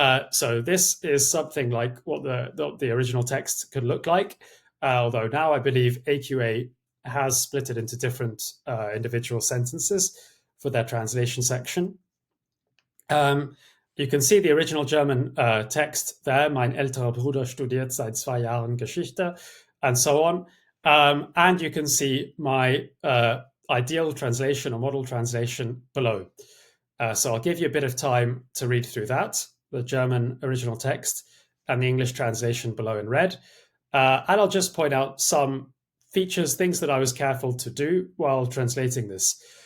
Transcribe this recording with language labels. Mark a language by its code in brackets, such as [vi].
[en] So this is something like what the original text could look like, although now I believe AQA has split it into different individual sentences for their translation section. You can see the original German text there. [de] Mein älterer Bruder studiert seit 2 Jahren Geschichte, [en] and so on. And you can see my ideal translation or model translation below. So I'll give you a bit of time to read through that, the German original text and the English translation below in red. And I'll just point out some features, things that I was careful to do while translating this.